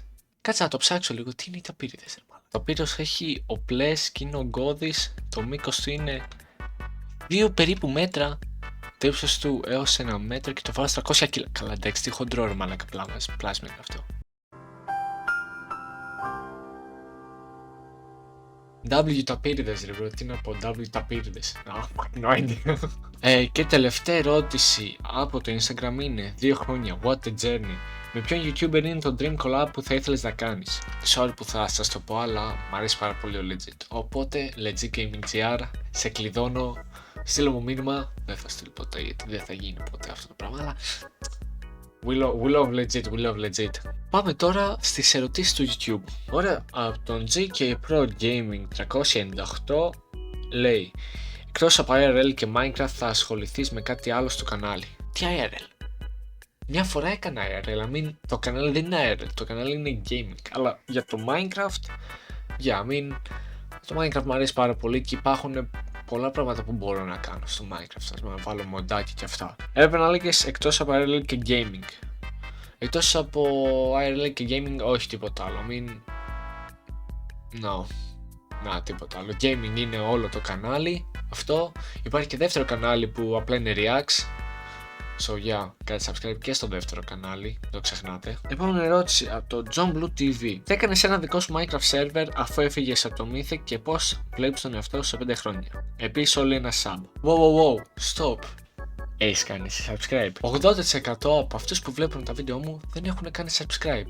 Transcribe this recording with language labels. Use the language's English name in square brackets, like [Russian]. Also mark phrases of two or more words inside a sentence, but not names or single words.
[Greek] Κάτσε να το ψάξω λίγο, τι είναι οι ταπύριδες, ρε μάλλον. Το πύρος έχει οπλές και είναι ογκώδης, το μήκος του είναι 2 περίπου μέτρα, το ύψος του έως 1 μέτρο και το βάρος 300 κιλά. Καλά, εντάξει, τι χοντρό ρε μαλάκα πλάσμα είναι αυτό. W ταπύριδες ρε bro, τι να πω, W ταπύριδες. [English] No idea. [Greek] Και τελευταία ερώτηση από το Instagram είναι 2 χρόνια, [English] what a journey. [Greek] Με ποιον YouTuber είναι το [English] dream collab [Greek] που θα ήθελες να κάνεις? Sorry που θα σας το πω, αλλά μου αρέσει πάρα πολύ ο Legit. Οπότε, Legit Gaming GR, σε κλειδώνω, στείλω μου μήνυμα. Δεν θα στείλω ποτέ γιατί δεν θα γίνει ποτέ αυτό το πράγμα, αλλά [English] we love legit. [Greek] Πάμε τώρα στις ερωτήσεις του YouTube. Ωραία, από τον GK Pro Gaming 398 λέει: εκτός από IRL και Minecraft θα ασχοληθείς με κάτι άλλο στο κανάλι? Τι IRL? Μια φορά έκανα IRL, το κανάλι δεν είναι IRL, το κανάλι είναι gaming. Αλλά για το Minecraft, το Minecraft μου αρέσει πάρα πολύ και υπάρχουν πολλά πράγματα που μπορώ να κάνω στο Minecraft, ας πούμε, να βάλω μοντάκι και αυτά. Έπρεπε να λέγες εκτός από IRL και gaming. Εκτός από IRL και gaming, όχι τίποτα άλλο, τίποτα άλλο. Gaming είναι όλο το κανάλι, αυτό. Υπάρχει και δεύτερο κανάλι που απλά είναι Reacts. [English] So yeah, [Greek] κάντε subscribe και στο δεύτερο κανάλι, δεν το ξεχνάτε. Επόμενη ερώτηση από το John Blue TV. Τι έκανες ένα δικό σου Minecraft server αφού έφυγες από το Mythic και πώς βλέπεις τον εαυτό σου σε 5 χρόνια? Επίσης όλοι ένα sub. [English] Wow, stop. [Greek] Έχεις κάνει subscribe? 80% από αυτούς που βλέπουν τα βίντεο μου δεν έχουν κάνει subscribe.